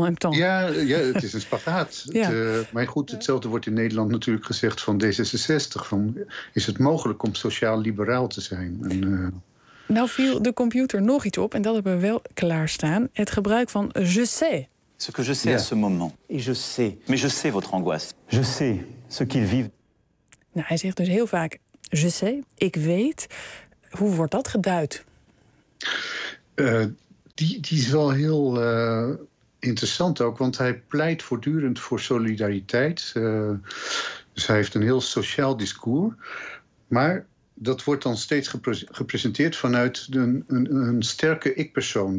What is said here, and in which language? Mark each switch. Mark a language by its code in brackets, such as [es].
[nl] Ja, het is een spagaat. Ja. Maar goed, hetzelfde wordt in Nederland natuurlijk gezegd van D66. Is het mogelijk om sociaal-liberaal te zijn? Nou viel de computer nog iets op, en dat hebben we wel klaarstaan. Het gebruik van je sais. [fr] ce que je sais à ce moment. Et je sais. Mais je sais votre angoisse. Je sais ce qu'ils vivent. [nl] Nou, hij zegt dus heel vaak, je sais, ik weet. Hoe wordt dat geduid? Die is wel heel interessant ook, want hij pleit voortdurend voor solidariteit. Dus hij heeft een heel sociaal discours. Maar dat wordt dan steeds gepresenteerd vanuit een sterke ik-persoon.